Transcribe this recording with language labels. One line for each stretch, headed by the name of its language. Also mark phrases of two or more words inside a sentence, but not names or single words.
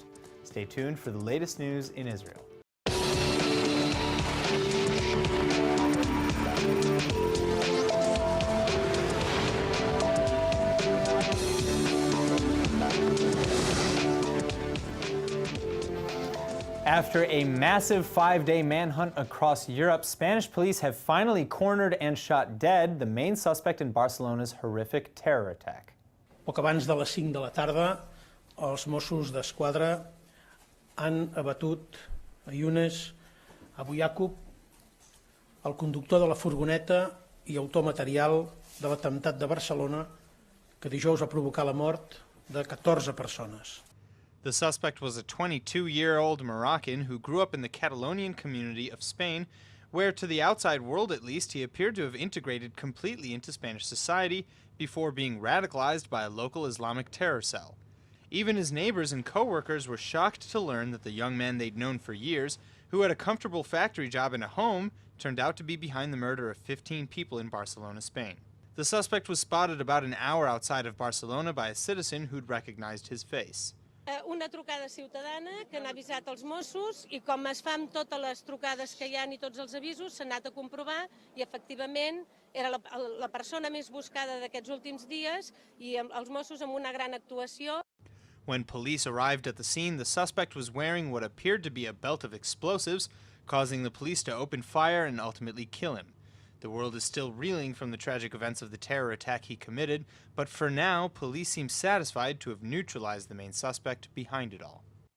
English: Stay tuned for the latest news in Israel. After a massive 5-day manhunt across Europe, Spanish police have finally cornered and shot dead the main suspect in Barcelona's horrific terror attack.
Catalan: Poc abans de les 5 de la tarda, els Mossos d'Esquadra han abatut a Younes Abu Yaqub, el conductor de la furgoneta i autor material de l'atemptat de Barcelona, que dijous va provocar la mort de 14 persones.
English: The suspect was a 22-year-old Moroccan who grew up in the Catalonian community of Spain, where, to the outside world at least, he appeared to have integrated completely into Spanish society before being radicalized by a local Islamic terror cell. Even his neighbors and co-workers were shocked to learn that the young man they'd known for years, who had a comfortable factory job and a home, turned out to be behind the murder of 15 people in Barcelona, Spain. The suspect was spotted about an hour outside of Barcelona by a citizen who'd recognized his face.
Catalan: Una trucada ciutadana que han avisat els Mossos i com es fa amb totes les trucades que hi ha i tots els avisos, s'ha anat a comprovar i efectivament era la persona més buscada d'aquests últims dies i els Mossos amb una gran actuació.
English: When police arrived at the scene, the suspect was wearing what appeared to be a belt of explosives, causing the police to open fire and ultimately kill him. The world is still reeling from the tragic events of the terror attack he committed, but for now, police seem satisfied to have neutralized the main suspect behind it all.